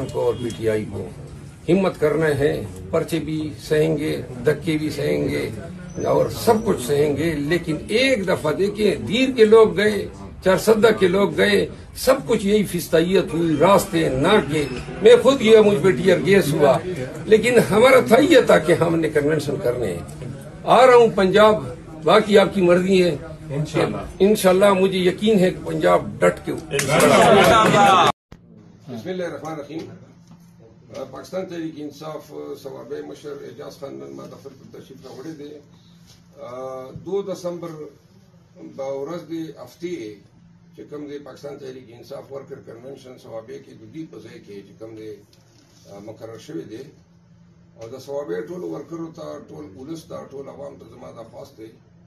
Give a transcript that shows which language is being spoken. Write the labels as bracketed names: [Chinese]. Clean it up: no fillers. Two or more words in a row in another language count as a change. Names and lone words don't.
[Urdu] کو اور پی ٹی آئی کو ہمت کرنا ہے، پرچے بھی سہیں گے، دھکے بھی سہیں گے اور سب کچھ سہیں گے، لیکن ایک دفعہ دیکھیں دیر کے لوگ گئے، چارسدہ کے لوگ گئے، سب کچھ یہی فستائیت ہوئی، راستے نہ کے میں خود گیا، مجھ پہ [English] tear gas [Urdu] ہوا، لیکن ہمارا تھا یہ تھا کہ ہم نے کنونشن کرنے آ رہا ہوں پنجاب، باقی آپ کی مرضی ہے، انشاءاللہ مجھے یقین ہے کہ پنجاب ڈٹ کے بسم [Arabic] اللہ الرحمن الرحیم [Pashto] پاکستان تحریک انصاف صوابع مشر اعجاز خان نن ما دفتر ته تشریف راوړی دی 2 دسمبر ورځ د هفتې چې کوم دی پاکستان تحریک انصاف [English] worker convention [Pashto] صوابع کې د دې په ځای کې چې کوم دی مقرر شوی دی او د صوابع ټول ورکرو ته ټول پولیس ته ټول عوام ته زما دا خواست دی